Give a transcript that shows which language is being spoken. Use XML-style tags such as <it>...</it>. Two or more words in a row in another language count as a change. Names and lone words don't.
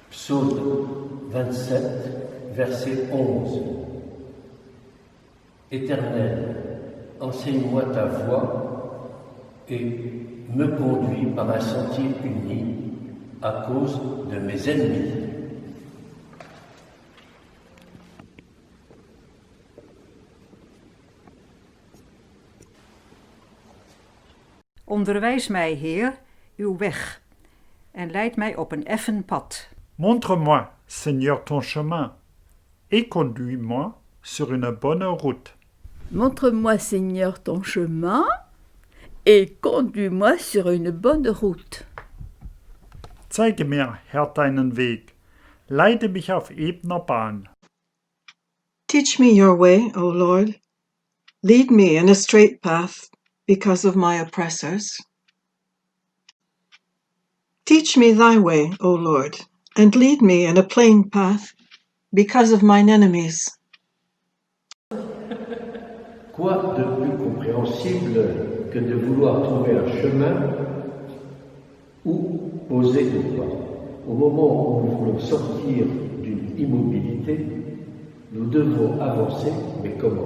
<fr>Psaume 27, verset 11. Éternel, enseigne-moi ta voie et me conduis par un sentier uni à cause de mes ennemis.</fr> <nl>Onderwijs mij, Heer, uw weg, en leid mij op een effen pad.</nl> <fr>Montre-moi, Seigneur, ton chemin, et conduis-moi sur une bonne route. Montre-moi, Seigneur, ton chemin, et conduis-moi sur une bonne route.</fr> <de>Zeige mir, Herr, deinen Weg. Leite mich auf ebener Bahn.</de> <en>Teach me your way, O Lord. Lead me in a straight path because of my oppressors. Teach me thy way, O Lord, and lead me in a plain path because of mine enemies.</en> <fr>Quoi de plus compréhensible que de vouloir trouver un chemin où poser nos pas? Au moment où nous voulons sortir d'une immobilité, nous devons avancer, mais comment?</fr>